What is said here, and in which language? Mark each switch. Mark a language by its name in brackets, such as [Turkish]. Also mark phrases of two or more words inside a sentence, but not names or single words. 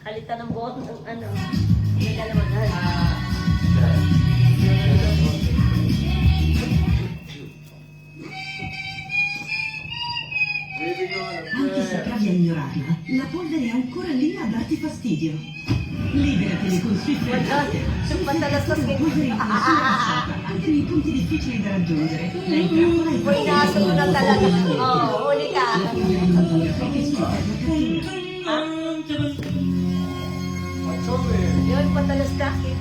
[Filipino] ka ng buhok ng ano. May kalamangan. [Italian] Anche se provi a ignorarla, la polvere è ancora lì a darti fastidio. Liberatene con Swift [Filipino] Wala. Retractor. Patalastas Swift kayo. [Italian] polvere nascosta anche nei punti difficili da raggiungere. La intrappola e [Filipino] Uy, nasa mo na talaga. Oo, huli ka. [Italian] perché Swift Retractor [Filipino] Yun, patalas ka.